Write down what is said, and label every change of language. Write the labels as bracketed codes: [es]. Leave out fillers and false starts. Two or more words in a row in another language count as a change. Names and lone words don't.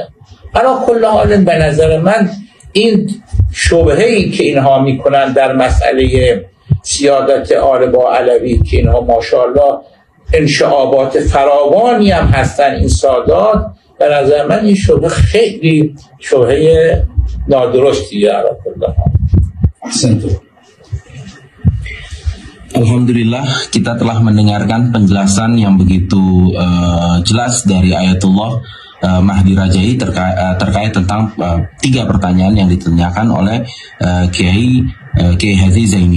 [fa] حالا کل حال به نظر من این شبهه‌ای که اینها میکنن در مسئله سیادت آل با علوی که اینها ماشاءالله انشعابات فراوانی هم هستن این سادات، به نظر من این شبهه خیلی شبهه نادرستیه. [id] Alhamdulillah, kita telah mendengarkan penjelasan yang begitu jelas dari Ayatullah Mahdi Rajai terkait tentang 3 pertanyaan yang ditanyakan oleh Kiai Haji Zaini.